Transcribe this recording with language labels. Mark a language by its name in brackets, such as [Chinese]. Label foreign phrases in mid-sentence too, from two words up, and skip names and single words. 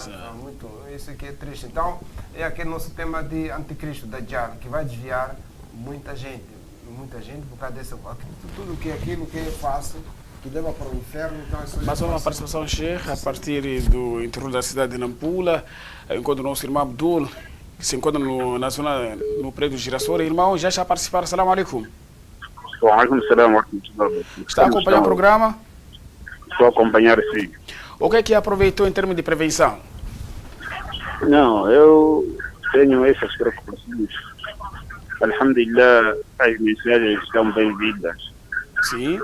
[Portuguese] Muito, isso aqui é triste. Então, é aquele nosso tema de anticristo, da Dajjal, que vai desviar muita gente por causa dessa tudo que é aquilo que é fácil, que leva para o inferno. Então Mas uma participação, Sheikh, a partir do interior da cidade de Nampula, enquanto o nosso irmão Abdul, que se encontra na zona, no prédio Girassol. Irmão, já está a participar. [Arabic] السلام عليكم. وعليكم السلام ورحمة الله. [Portuguese] Está a acompanhar o programa? Estou a acompanhar, sim. O que é que aproveitou em termos de prevenção? Não, eu tenho essas preocupações. Alhamdulillah, as mensagens estão bem-vindas. Sim.